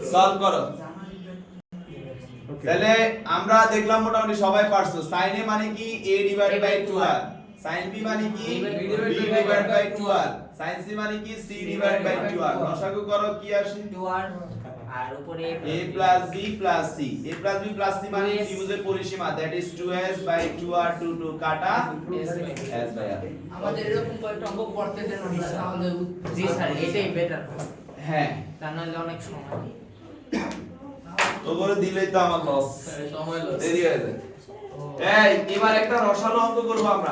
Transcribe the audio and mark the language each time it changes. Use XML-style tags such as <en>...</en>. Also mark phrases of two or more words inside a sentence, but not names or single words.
<bn>সলভ করো ওকে তাহলে আমরা দেখলাম মোটামুটি সবাই পারছো sin a মানে কি a</bn> <en>divided by</en> <bn>2r sin b মানে কি b</bn> <en>divided by</en> <bn>2r sin c মানে কি c</bn> <en>divided by</en> <bn>2r লসাগু করো কি আসে 2r আর উপরে</bn> <en>a plus b plus c a plus b plus c</en> <bn>মানে ত্রিভুজের পরিসীমা</bn> <en>that is 2s by 2r</en> <bn>2 2 কাটা s by r আমাদের এরকম কয়েকটা অঙ্ক করতে দেন তাহলে জি স্যার এটাই বেটার হ্যাঁ তা নাহলে অনেক সময় তো করে দিলেই তো আমার লস সময় লস দেরি হয়ে যায় এই এবার একটা রসালো অঙ্ক করব আমরা</bn>